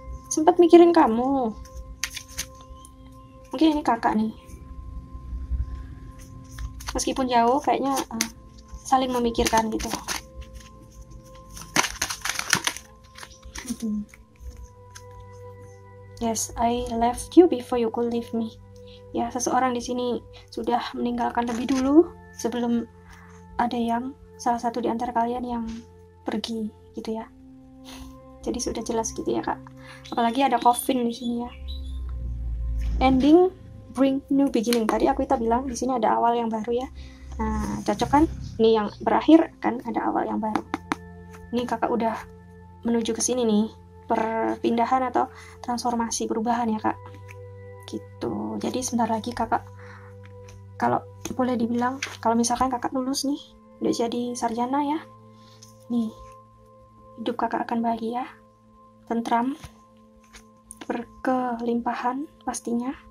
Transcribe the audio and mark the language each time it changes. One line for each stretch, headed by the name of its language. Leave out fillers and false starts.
Indonesian: Sempat mikirin kamu. Mungkin ini kakak nih. Meskipun jauh kayaknya saling memikirkan gitu.
English: Yes, I left you before you could leave me.
Indonesian: Ya, seseorang di sini sudah meninggalkan lebih dulu sebelum ada yang salah satu di antara kalian yang pergi gitu ya. Jadi sudah jelas gitu ya kak. Apalagi ada coffin di sini ya.
English: Ending bring new beginning.
Indonesian: Tadi aku bilang di sini ada awal yang baru ya. Nah cocok kan? Ini yang berakhir kan ada awal yang baru. Ini kakak udah menuju ke sini nih, perpindahan atau transformasi perubahan ya kak. Gitu. Jadi sebentar lagi kakak, kalau boleh dibilang, kalau misalkan kakak lulus nih, udah jadi sarjana ya, nih hidup kakak akan bahagia, tentram, berkelimpahan pastinya.